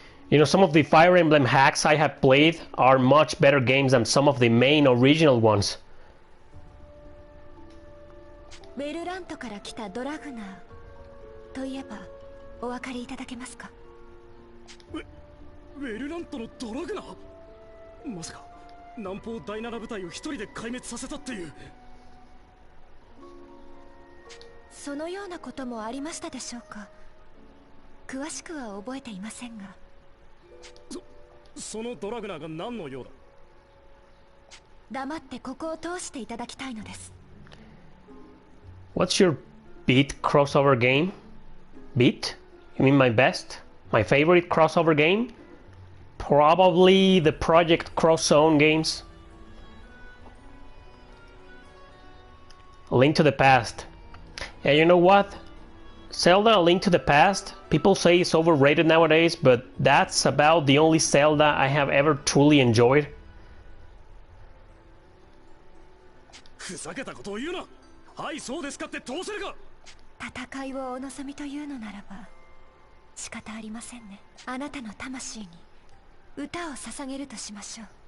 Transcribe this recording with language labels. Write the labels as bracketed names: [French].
[English] You know, some of the Fire Emblem hacks I have played are much better games than some of the main original ones. [Japanese] ウェルラントから来たドラグナーといえばお分かりいただけますか？ウェルラントのドラグナー？まさか南方第7部隊を一人で壊滅させたっていう。そのようなこともありましたでしょうか。詳しくは覚えていませんが。そのドラグナーが何の用だ？黙ってここを通していただきたいのです。 [English] What's your beat crossover game? Beat? You mean my best? My favorite crossover game? Probably the Project Cross Zone games. A Link to the Past. Yeah, you know what? Zelda A Link to the Past, people say it's overrated nowadays, but that's about the only Zelda I have ever truly enjoyed. [Japanese] ふざけたことを言うな。はいそうですかってどうするか。戦いをお望みというのならば仕方ありませんね。あなたの魂に歌を捧げるとしましょう。